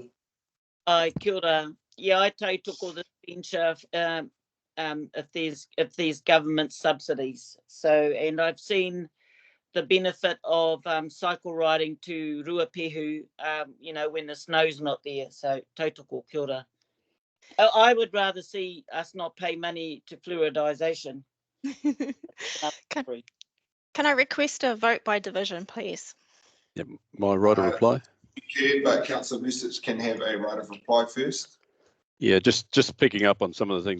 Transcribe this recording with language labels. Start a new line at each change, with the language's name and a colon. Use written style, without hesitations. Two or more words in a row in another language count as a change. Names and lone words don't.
Māori: Kia ora.
English: Yeah, I took all the bench of if there's government subsidies. So, and I've seen the benefit of cycle riding to Ruapehu, you know, when the snow's not there. So,
Māori: tautoko, kia ora.
English: I would rather see us not pay money to fluoridisation. Can I request a vote by division, please? Yeah, my right of reply. But Councillor Busich can have a right of reply first. Yeah, just picking up on some of the things.